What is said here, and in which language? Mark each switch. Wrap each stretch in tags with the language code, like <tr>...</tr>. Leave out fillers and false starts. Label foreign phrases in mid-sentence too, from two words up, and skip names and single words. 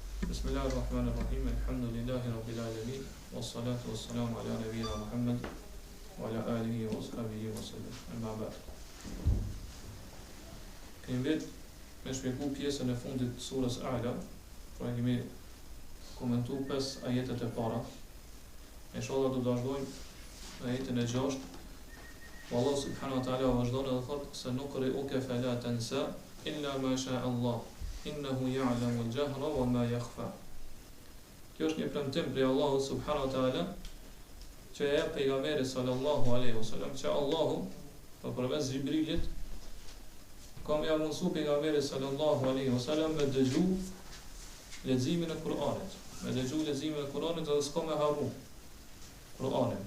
<ar>بسم الله الرحمن الرحيم. الحمد لله رب العالمين. والصلاة والسلام على نبينا محمد وعلى آله وأصحابه وسلم. أما بعد.</ar> <sq>Kemi vetë me shpjegu pjesën e fundit të surës A'la, pra kemi komentu 5 ajetet e para. Inshallah do të vazhdojmë ajetin e 6. Allah</sq> <ar>سبحانه وتعالى</ar> <sq>vazhdon edhe thot se</sq> <ar>نقرئك فلا تنسى إلا ما شاء الله. إنه يعلم الجهر وما يخفى.</ar> <sq>Kjo është një premtim prej Allahut</sq> <ar>سبحانه وتعالى</ar> <sq>që e jep pejgamberit</sq> <ar>صلى الله عليه وسلم,</ar> <sq>që Allahu përmes Xhibrilit ka më mësu pejgamberit</sq> <ar>صلى الله عليه وسلم</ar> <sq>me dëgju leximin e Kur'anit, me dëgju leximin e Kur'anit dhe s'ka me harru Kur'anin.</sq>